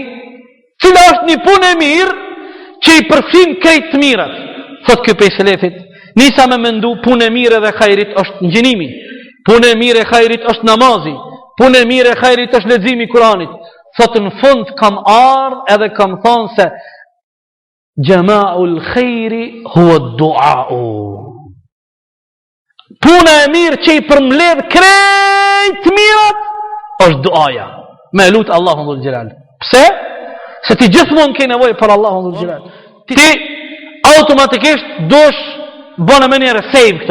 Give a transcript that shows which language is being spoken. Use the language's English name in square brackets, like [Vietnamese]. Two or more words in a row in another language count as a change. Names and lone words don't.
[Albanian] Cila është një punë e mirë që i përfshin krejt të mirat? Thot ky pej selefit, nisa me mendu punë e mirë dhe khairit është ngjinimi. Punë e mirë e khairit është namazi. Punë e mirë e khairit është leximi i Kuranit. Thot në fund kam ardhur edhe kam thonë se [Arabic] جماع الخير هو الدعاء. [Albanian] Puna e mirë që i përmbledh krejt mirat është duaja. Me lut Allahun [Arabic] ذو الجلال. [Albanian] Pse? Se ti gjithmonë ke nevojë për Allahun [Arabic] ذو الجلال. [Albanian] Ti automatikisht dosh bënë më njëre save këto.